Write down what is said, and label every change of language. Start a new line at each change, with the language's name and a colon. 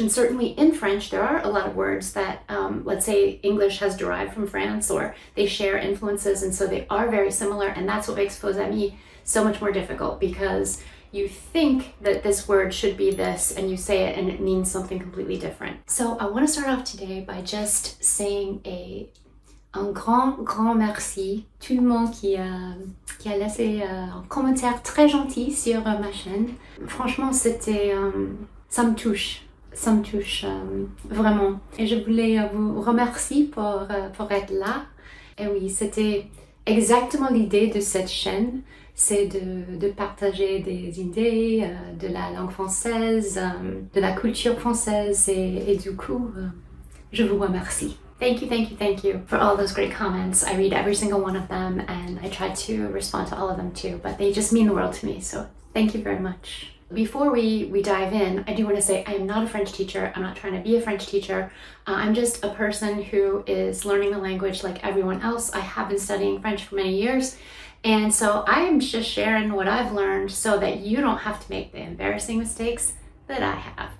English: And certainly in French, there are a lot of words that, let's say English has derived from France, or they share influences, and so they are very similar, and that's what makes faux amis so much more difficult, because you think that this word should be this, and you say it and it means something completely different. So I want to start off today by just saying
French: un grand merci tout le monde qui a laissé un commentaire très gentil sur ma chaîne. Franchement, ça me touche vraiment. Et je voulais vous remercier pour être là. Et oui, c'était exactement l'idée de cette chaîne, c'est de partager des idées de la langue française, de la culture française, et du coup, je vous remercie.
English: Thank you for all those great comments. I read every single one of them, and I try to respond to all of them too, but they just mean the world to me, so thank you very much. Before we dive in, I do want to say I am not a French teacher. I'm not trying to be a French teacher. I'm just a person who is learning the language like everyone else. I have been studying French for many years, and so I am just sharing what I've learned so that you don't have to make the embarrassing mistakes that I have.